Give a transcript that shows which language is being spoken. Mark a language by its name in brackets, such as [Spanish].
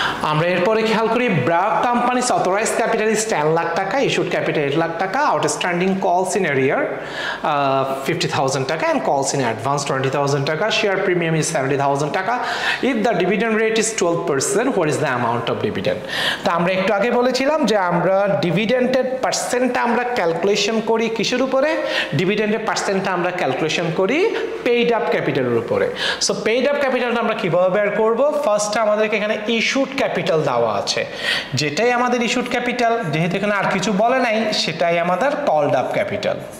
[Bangla] আমরা এরপরে খেয়াল করি [English] BRAC company's authorized capital is 10 lakh taka, issued capital 8 lakh taka, outstanding calls in arrear 50,000 taka and calls in advance 20,000 taka, share premium is 70,000 taka. If the dividend rate is 12%, what is the amount of dividend? [Bangla] তো আমরা একটু আগে বলেছিলাম যে আমরা ডিভিডেন্ডের পার্সেন্টটা আমরা ক্যালকুলেশন করি কিসের উপরে? ডিভিডেন্ডের পার্সেন্টটা আমরা ক্যালকুলেশন করি পেইড আপ ক্যাপিটালের উপরে। সো পেইড আপ ক্যাপিটালটা আমরা কিভাবে বের করব? ফার্স্ট আমাদেরকে এখানে ইস্যুড ক্যাপিটাল দেওয়া আছে, যেটাই আমাদের ইস্যুড ক্যাপিটাল, যেহেতু এখানে আর কিছু বলে নাই সেটাই আমাদের কলড আপ ক্যাপিটাল।